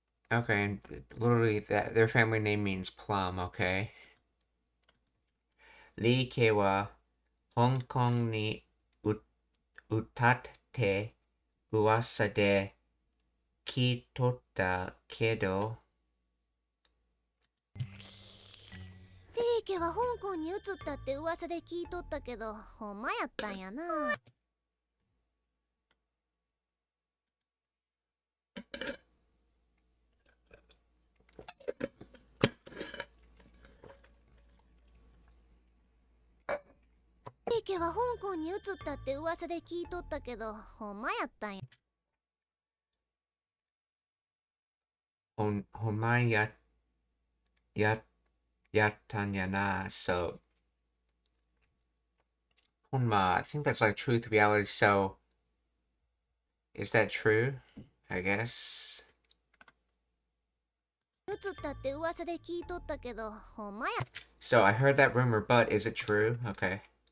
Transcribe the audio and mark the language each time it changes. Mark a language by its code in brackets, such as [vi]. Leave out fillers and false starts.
[en] Okay, and literally that their family name means plum, okay? [ja] リケは香港に歌って噂で聞いとったけど, 家は香港に移ったって噂で聞いとったけど、ほんまやったんやな。家は香港に移ったって噂で聞いとったけど、ほんまやったんや。ほんまやったんやな. [en] So, Honma, I think that's like truth, reality. So, is that true? I guess. [ja] 移ったって噂で聞いとったけど、ほんまや。 [en] So, I heard that rumor, but is it true? Okay.